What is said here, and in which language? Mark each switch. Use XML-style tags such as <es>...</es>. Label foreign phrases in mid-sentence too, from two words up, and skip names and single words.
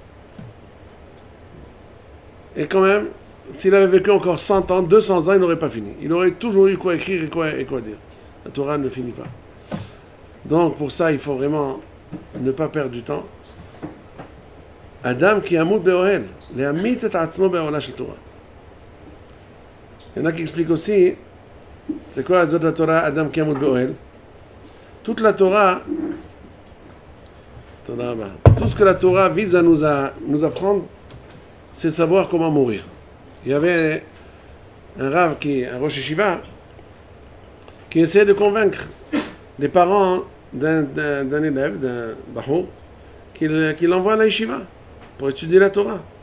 <fr>Et quand même, s'il avait vécu encore 100 ans, 200 ans, il n'aurait pas fini. Il aurait toujours eu quoi écrire et quoi dire. La Torah ne finit pas. Donc, pour ça, il faut vraiment ne pas perdre du temps.</fr> <he>אדם כי ימות באהל, להמית את עצמו באהלה של תורה.</he> <fr>Il y en a qui expliquent aussi, c'est quoi la Torah,</fr> <he>אדם כי ימות באהל?</he> <fr>Toute la Torah, tout ce que la Torah vise à nous apprendre, c'est savoir comment mourir. Il y avait un Rav, un</fr> <he>ראש ישיבה,</he> <fr>qui essayait de convaincre les parents d'un élève, d'un Bahour, qu'il l'envoie à la Yeshiva pour étudier la Torah.</fr>